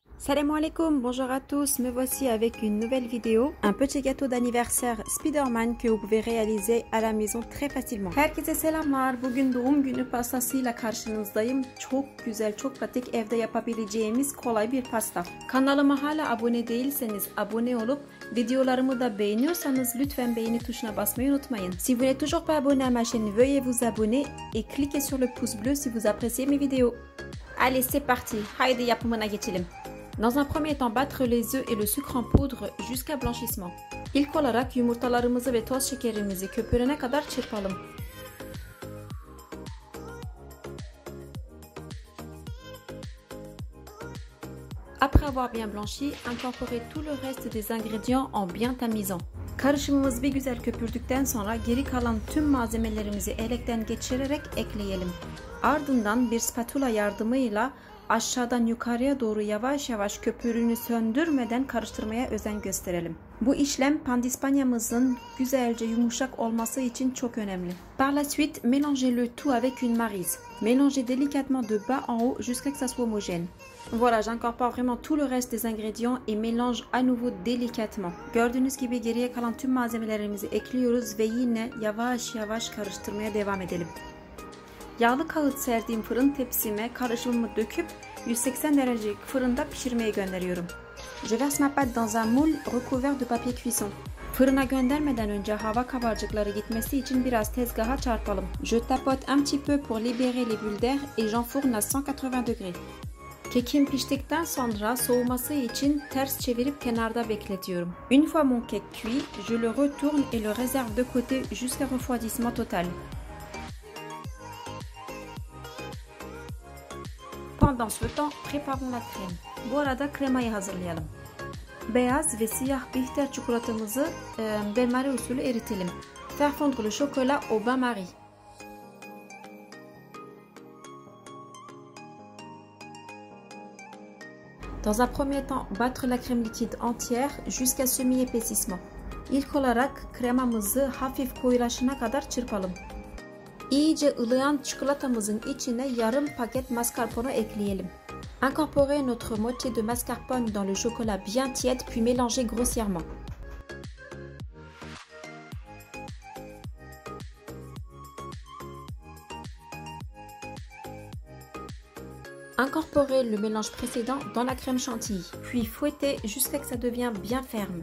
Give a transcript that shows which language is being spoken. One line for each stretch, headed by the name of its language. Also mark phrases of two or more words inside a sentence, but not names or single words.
Arabic: سلام عليكم,
French: bonjour à tous, me voici avec une nouvelle vidéo. Un petit gâteau d'anniversaire Spiderman que vous pouvez réaliser à la maison très facilement.
Turkish: Herkese selamlar. Bugün doğum günü pastasıyla karşınızdayım. Çok güzel, çok pratik evde yapabileceğimiz kolay bir pasta. Kanalıma hala abone değilseniz abone olup videolarımı da beğeniyorsanız lütfen beğeni tuşuna basmayı unutmayın.
French: Si vous n'êtes toujours pas abonné à ma chaîne, veuillez vous abonner et cliquez sur le pouce bleu si vous appréciez mes vidéos. Allez, c'est parti.
Turkish: Haydi yapımına geçelim.
French: Dans un premier temps, battre les œufs et le sucre en poudre jusqu'à blanchissement.
Turkish: İlk olarak yumurtalarımızı ve toz şekerimizi köpürene kadar çırpalım.
French: Après avoir bien blanchi, incorporez tout le reste des ingrédients en bien tamisant.
Turkish: Karışımımız bir güzel köpürdükten sonra geri kalan tüm malzemelerimizi elekten geçirerek ekleyelim. Ardından bir spatula yardımıyla aşağıdan yukarıya doğru yavaş yavaş köpüğünü söndürmeden karıştırmaya özen gösterelim. Bu işlem pandispanyamızın güzelce yumuşak olması için çok önemli.
French: Par la suite, mélangez le tout avec une maryse. Mélangez délicatement de bas en haut jusqu'à que ça soit homogène. Voilà, j'incorpore vraiment tout le reste des ingrédients et mélange à nouveau délicatement.
Turkish: Gördüğünüz gibi geriye kalan tüm malzemelerimizi ekliyoruz ve yine yavaş yavaş karıştırmaya devam edelim. Yağlı kağıt serdiğim fırın tepsime karışımımı döküp 180 derecelik fırında pişirmeye gönderiyorum.
French: Je verse ma pâte dans un moule recouvert de papier cuisson.
Turkish: Fırına göndermeden önce hava kabarcıkları gitmesi için biraz tezgaha çarpalım.
French: Je tapote un petit peu pour libérer les bulles d'air et j'enfourne à 180 degrés.
Turkish: Kekim piştikten sonra soğuması için ters çevirip kenarda bekletiyorum.
French: Une fois mon cake cuit, je le retourne et le réserve de côté jusqu'à refroidissement total. Pendant ce temps, préparons la crème.
Turkish: Bu arada kremayı hazırlayalım. Beyaz ve siyah bitter çikolatamızı bain-marie usulü eritelim.
French: Faire fondre le chocolat au bain-marie. Dans un premier temps, battre la crème liquide entière jusqu'à semi-épaississement.
Turkish: İlk olarak kremamızı hafif koyulaşana kadar çırpalım. İyice ılıyan çikolatamızın içine yarım paket mascarpone ekleyelim.
French: Incorporez notre moitié de mascarpone dans le chocolat bien tiède puis mélangez grossièrement. Incorporez le mélange précédent dans la crème chantilly, puis fouettez jusqu'à ce que ça devienne bien ferme.